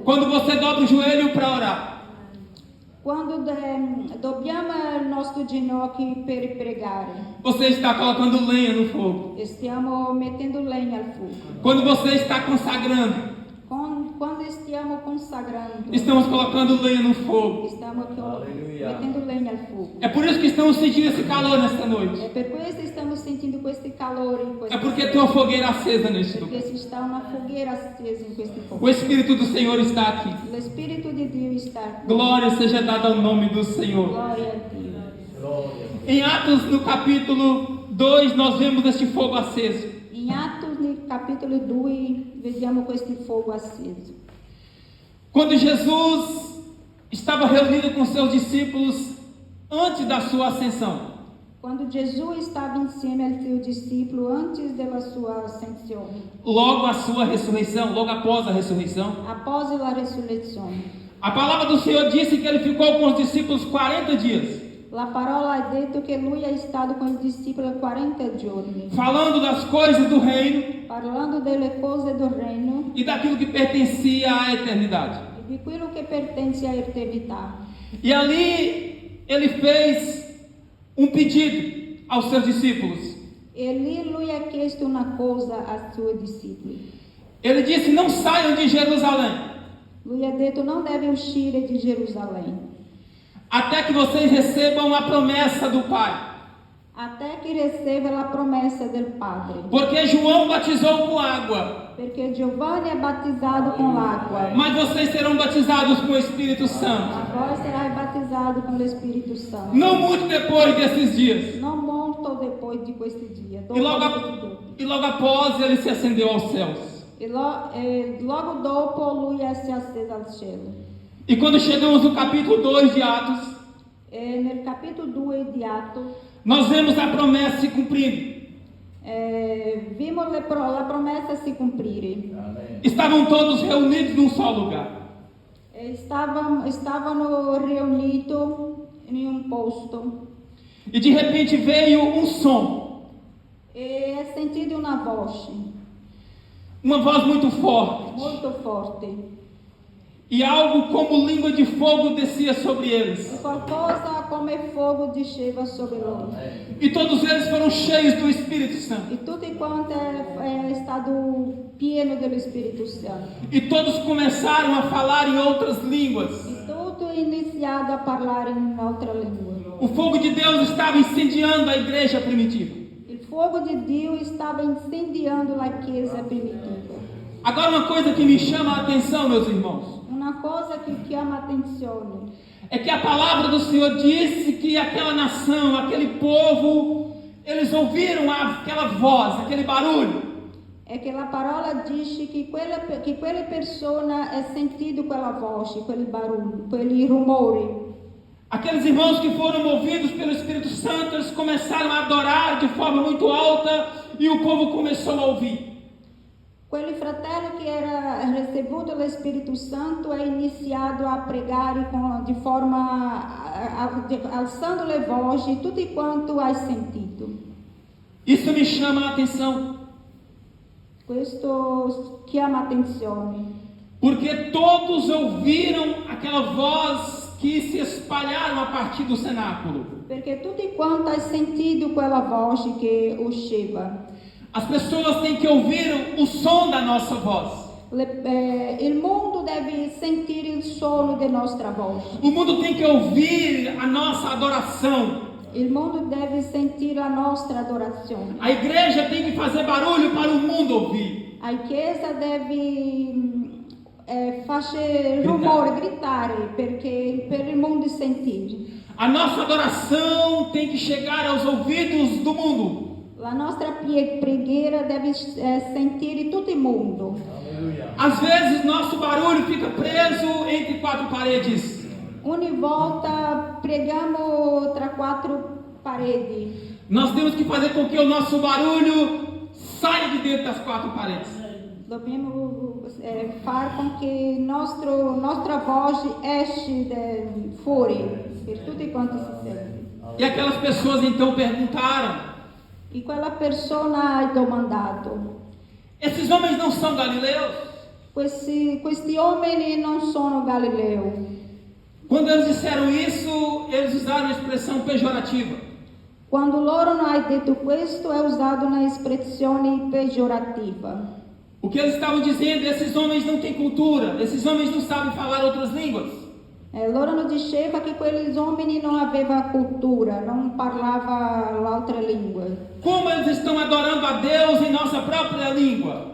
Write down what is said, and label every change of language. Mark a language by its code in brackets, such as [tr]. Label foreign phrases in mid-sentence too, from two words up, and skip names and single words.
[pt] Quando você dobra o joelho para orar, [it] Quando dobbiamo il nostro ginocchio per pregare, [pt] você está colocando lenha no fogo. [it] stiamo mettendo legna al fuoco. [pt] Quando você está consagrando, [it] Quando stiamo consacrando, [pt] estamos colocando lenha no fogo. [it] stiamo mettendo legna al fuoco. [pt] É por isso que estamos sentindo esse calor nesta noite. [it] É per questo che stiamo sentendo questo calore in questa [pt] É porque [it] sera, [pt] tem uma fogueira acesa neste [it] perché [pt] lugar. [it] ci sta una fogueira accesa in questi [pt] O [it] fuochi. [pt] Espírito do Senhor está aqui. [it] Lo Spirito di Dio sta qui. [pt] Glória seja dada ao nome do Senhor. [it] Gloria a Dio. [pt] Em Atos, no capítulo 2, nós vemos este fogo aceso. [it] In Atos, nel capitolo 2, vediamo questo fuoco acceso. [pt] Quando Jesus estava reunido com seus discípulos antes da sua ascensão, [it] Quando Gesù stava insieme al suo discepolo antes della sua ascensione, [pt] logo a sua ressurreição, logo após a ressurreição, [it] após la resurrezione. [pt] a palavra do Senhor disse que ele ficou com os discípulos 40 dias, [it] La parola ha detto che lui è stato con i discepoli 40 giorni, [pt] falando das coisas do reino [it] parlando delle cose del regno [pt] e daquilo que pertencia à eternidade. [it] e di quello che pertence all'eternità. [pt] E ali ele fez um pedido aos seus discípulos. [it] E lì lui ha chiesto una cosa ai suoi discepoli. [pt] Ele disse: não saiam de Jerusalém, [it] Lui ha detto non deve uscire di Gerusalemme, [pt] até que vocês recebam a promessa do Pai. [it] até che riceva la promessa del Padre. [pt] Porque João batizou com água, [it] Perché Giovanni è battezzato con l'acqua, [pt] mas vocês serão batizados com o Espírito Santo. [it] ma poi sarai battezzato con lo Spirito Santo. [pt] Não muito depois desses dias. [it] Non molto dopo di questi giorni. [pt] E logo após ele se ascendeu aos céus. [it] Logo dopo lui si è acceso al cielo. [pt] E quando chegamos no capítulo 2 de Atos, [it] E nel capitolo 2 di Atto [pt] nós vemos a promessa se cumprindo. [it] vimmo la promessa si cumplire. [pt] Estavam todos reunidos num só lugar. [it] Stavano riuniti in un posto [pt] E de repente veio um som, [it] e è sentito una voce [pt] uma voz muito forte, [it] molto forte. [pt] e algo como língua de fogo descia sobre eles. [it] Qualcosa come fuoco disceva sobre loro. [pt] E todos eles foram cheios do Espírito Santo. [it] E tutti quanti è stato pieno dello Spirito Santo. [pt] E todos começaram a falar em outras línguas. [it] E tutto iniziato a parlare in un'altra lingua. [pt] O fogo de Deus estava incendiando a igreja primitiva. [it] Il fuoco di Dio stava incendiando la chiesa primitiva. [pt] Agora, uma coisa que me chama a atenção, meus irmãos, [it] Una cosa che chiama attenzione [pt] é que a palavra do Senhor disse que aquela nação, aquele povo, eles ouviram aquela voz, aquele barulho. [it] è che la parola dice che quelle persone hanno sentito quella voce, quel barulho, quel rumore. [pt] Aqueles irmãos que foram movidos pelo Espírito Santo, eles começaram a adorar de forma muito alta e o povo começou a ouvir. [it] Quel fratello che era ricevuto lo Spirito Santo è iniziato a pregare di forma alzando le voci, tutti quanto hai sentito. [pt] Isso me chama a atenção, [it] Questo chiama attenzione, [pt] porque todos ouviram aquela voz que se espalharam a partir do cenáculo. [it] perché tutti quanti hai sentito quella voce che usciva. [pt] As pessoas têm que ouvir o som da nossa voz. [it] Il mondo deve sentire il suono della nostra voce. [pt] O mundo tem que ouvir a nossa adoração. [it] Il mondo deve sentire la nostra adorazione. [pt] A igreja tem que fazer barulho para o mundo ouvir. [it] A Chiesa deve fare rumore, gritare per il mondo sentire. [pt] A nossa adoração tem que chegar aos ouvidos do mundo. [it] La nostra preghiera deve sentire tutto il mondo. [pt] Às vezes nosso barulho fica preso entre quatro paredes. [it] Ogni volta preghiamo tra quattro pareti. [pt] Nós temos que fazer com que o nosso barulho saia de dentro das quatro paredes. [it] Dobbiamo far con che nostra voce esce fuori per tutti quanti si sente. [pt] E aquelas pessoas então perguntaram: [it] E quella persona ha domandato: [pt] esses homens não são galileus? [it] questi uomini non sono Galileo? [pt] Quando eles disseram isso, eles usaram a expressão pejorativa. [it] Quando loro hanno detto questo è usato un'espressione pejorativa. [pt] O que eles estavam dizendo: esses homens não têm cultura, esses homens não sabem falar outras línguas. [it] Loro non diceva che quegli uomini non avevano cultura, non parlava l'altra lingua. [pt] Como eles estão adorando a Deus em nossa própria língua?